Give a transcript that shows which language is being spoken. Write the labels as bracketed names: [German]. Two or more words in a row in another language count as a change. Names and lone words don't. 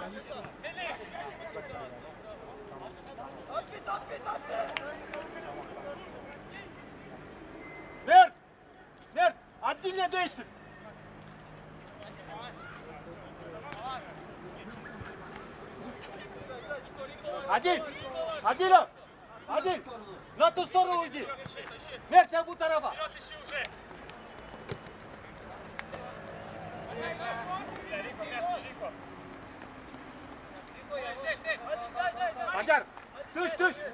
[Turkish] Mert! Mert! Отдельно değiştir. Adil! Adil! Adil! [Russian] На ту сторону уйди! [Turkish] Mert sen bu tarafa! [Russian] Вперед ищи уже! [Turkish] Sancar! Düş düş!